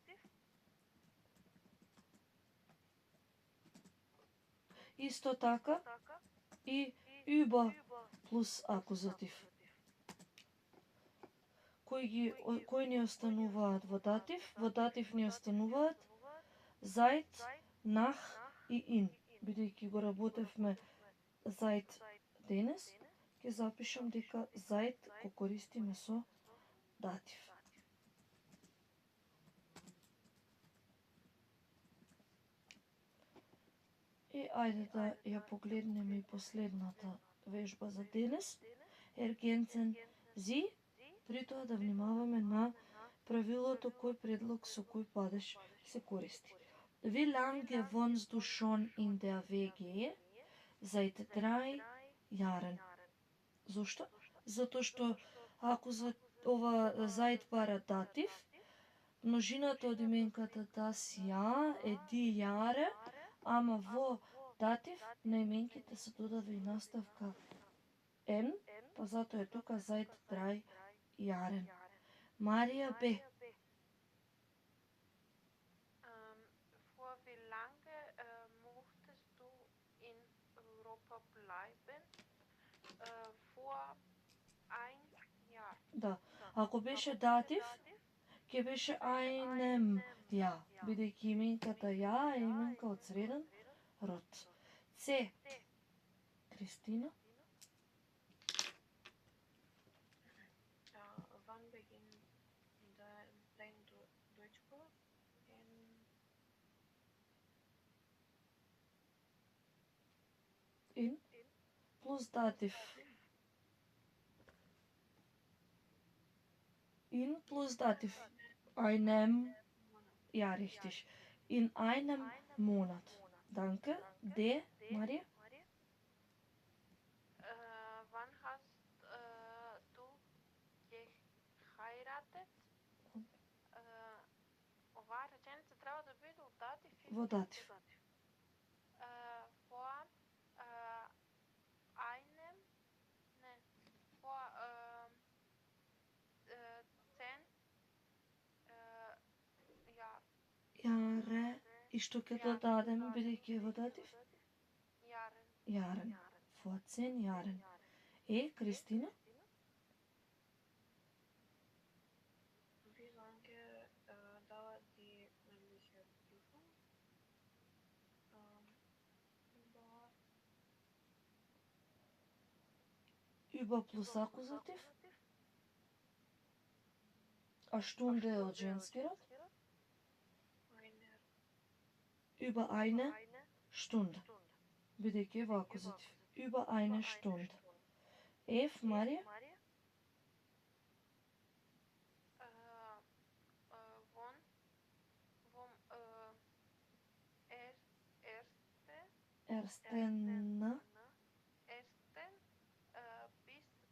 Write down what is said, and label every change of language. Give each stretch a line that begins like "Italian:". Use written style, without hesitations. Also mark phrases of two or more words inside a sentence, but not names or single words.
Macedonian: Исто така и über плюс акузатив. Кои ни остануваат во датив? Во датив ни остануваат seit, nach и in. Бидејќи го работевме seit денес, ќе запишам дека seit го користиме со датив. И ајде да ја погледнеме и последната вежба за денес.
German: Ergänzen Sie,
Macedonian: при тоа да внимаваме на правилото кој предлог со кој падеж се користи.
German: Wie lange wohnst du schon in der WG? Seit 3 Jahren.
Macedonian: Зошто? Затоа што ако за ова seit бара датив, множината од именката
German: das Jahr
Macedonian: е
German: die Jahre,
Macedonian: ама во датив на именките се додава и наставка N, па затоа е тука
German: seit 3 Jahren.
Macedonian: Марија Б.
German: Vor wie lange möchtest du in Europa bleiben? Vor ein Jahr.
Macedonian: Да, ако беше датив, ќе беше
German: einem Jahr,
Macedonian: бидејќи именката ја е именка од среден род. С. Кристина.
German: Wann beginnt dein Deutschkurs?
Macedonian: In plus датив. In plus датив.
German: Einem, ja richtig. In einem Monat. Danke. D. Марија. Wann hast du geheiratet?
Macedonian: Ова реченица треба да биде од датив. Во датив.
German: Vor einem, не, vor 10 Jahr. Јаре.
Macedonian: И што ќе додадеме бидејќи е во датив?
German: Jaren. Jaren. Vor 10 Jahren. Кристина. Wie lange dauert die mündliche Prüfung?
Macedonian: Über plus акузатив. А Stunde е од женски род?
German: Über eine Stunde.
Macedonian: Бидејќи е во акузатив.
German: Über eine Stunde. F. Марија. Ersten. Bis